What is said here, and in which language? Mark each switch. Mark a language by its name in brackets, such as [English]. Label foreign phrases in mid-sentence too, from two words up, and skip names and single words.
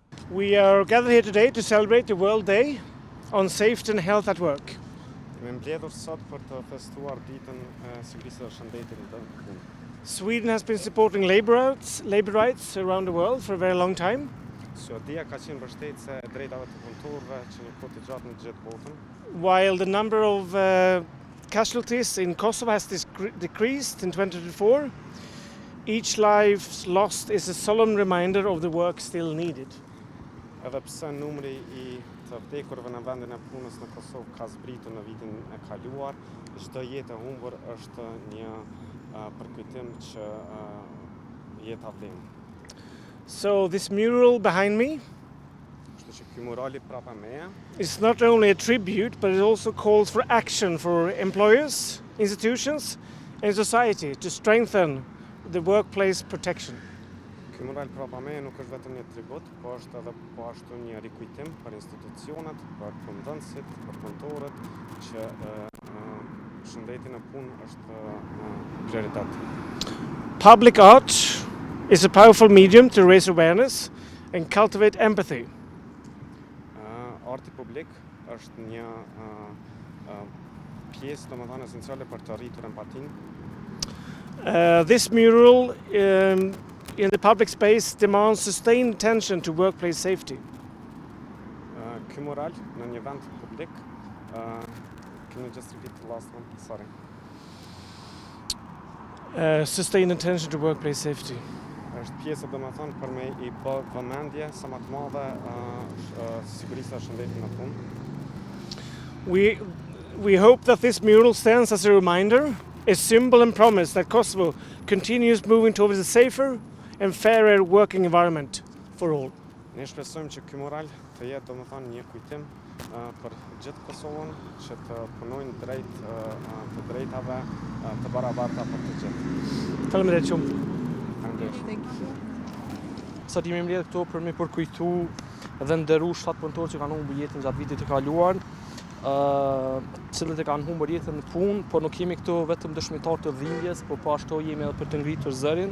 [English] We are gathered here today to celebrate the World Day on Safety and Health at Work. [Albanian] Jemi mbledhur sot për të festuar ditën e sigurisë dhe shëndetit në punë. [English] Sweden has been supporting labor rights around the world for a very long time. [Albanian] Suedia ka qenë mbështetëse e drejtave të punëtorëve që një kohë të gjatë në gjithë botën. [English] While the number of casualties in Kosovo has decreased in 2024, each life lost is a solemn reminder of the work still needed. [Albanian] Edhe pse numri I të vdekurve në vendin e punës në Kosovë ka zbritur në vitin e kaluar, çdo jetë e humbur është një përkujtim që jeta vlen. [English] So this mural behind me [Albanian] Kështu që ky murali prapa meje [English] is not only a tribute, but it also calls for action for employers, institutions, and society to strengthen the workplace protection. [Albanian] Ky mural prapa meje nuk është vetëm një tribut, por është edhe po ashtu një rikujtim për institucionet, për punëdhënësit, për punëtorët që shëndeti në punë është prioritet. [English] Public art is a powerful medium to raise awareness and cultivate empathy. [Albanian] Arti publik është një pjesë domethënë esenciale për të rritur empatinë. [English] This mural in the public space demands sustained attention to workplace safety. [Albanian] Ky mural në një vend publik, [English] can you just repeat the last one? Sorry. Sustained attention to workplace safety. [Albanian] Është pjesë domethënë për me I bë vëmendje sa më të madhe sigurisë dhe shëndetit në punë. [English] We hope that this mural stands as a reminder, a symbol and promise that Kosovo continues moving towards a safer and fairer working environment for all. [Albanian] Ne shpresojmë që ky mural të jetë domethënë një kujtim për gjithë Kosovën që të punojnë drejt të drejtave të barabarta për të gjithë. Faleminderit shumë. Sot jemi mbledhur këtu për me përkujtu dhe nderu 7 punëtorë që kanë humbur jetën gjatë vitit të kaluar, cilët e kanë humbur jetën në punë, por nuk jemi këtu vetëm dëshmitar të dhimbjes, por po ashtu jemi edhe për të ngritur zërin.